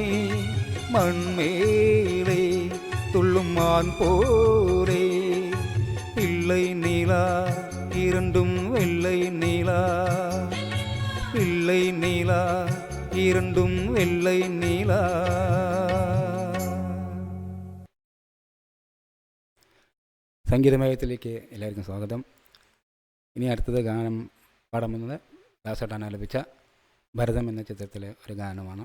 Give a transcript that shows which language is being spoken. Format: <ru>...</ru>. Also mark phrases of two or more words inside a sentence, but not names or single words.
<ta>மண்மேலே துள்ளும் மான் போலே பிள்ளை நீலா இரண்டும் வெள்ளை நீலா பிள்ளை நீலா இரண்டும் வெள்ளை நீலா.</ta> <ml>സംഗീതമയത്തിലേക്ക് എല്ലാവർക്കും സ്വാഗതം. ഇനി അടുത്തത് ഗാനം പാടാൻ പോകുന്നത് ദാസേട്ടൻ ആലപിച്ച ഭരതം എന്ന ചിത്രത്തിലെ ഒരു ഗാനമാണ്.</ml>